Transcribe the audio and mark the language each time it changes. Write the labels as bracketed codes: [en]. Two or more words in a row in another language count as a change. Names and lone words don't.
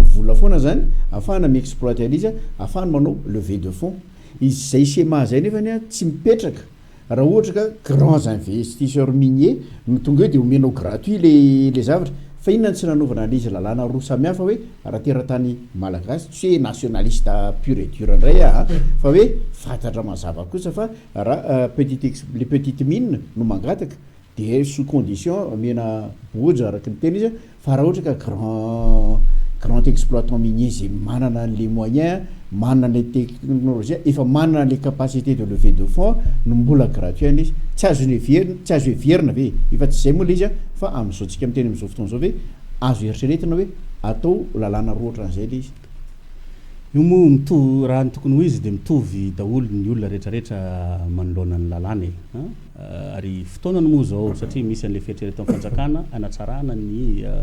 [mg] vola foana zany afahana miexploiter an'izy afahany manao [fr] levée de fonds [mg] izy zay schéma zay nefany a tsy mipetraka raha ohatra ka [fr] grands investisseurs miniers [mg] no tonga hoe de omenao gratuit le zavatra fa inona tsy nanovana an'izy lalàna roa samihafa hoe raha teratany malagasy tsy hoe [fr] nationaliste pur et dur [mg] indray fa hoe fantatra mazava kosa fa raha [fr] les petites mines [mg] no mangataka de [fr] sous condition [mg] mena boja araka ny teny izy fa raha ohatra ka [fr] grand exploitant minier [mg] zay manana [fr] les moyens [mg] manana [fr] les technologies [mg] efa manana [fr] les capacités de levée de fonds [mg] no mbola gratuit an'izy tsy azo everina ve efa tsy zay moa le izy fa amin'izao tsika miteny amin'izao fotoana zao hoe azo eritreretina hoe atao lalàna roa ohatran'izay le izy io moa mitovy raha ny tokony ho izy de mitovy daholo ny olona rehetrarehetra manoloana ny lalàna ary fotoanany moa zao satria misy an'le fieritreretan'ny fanjakana anatsarana ny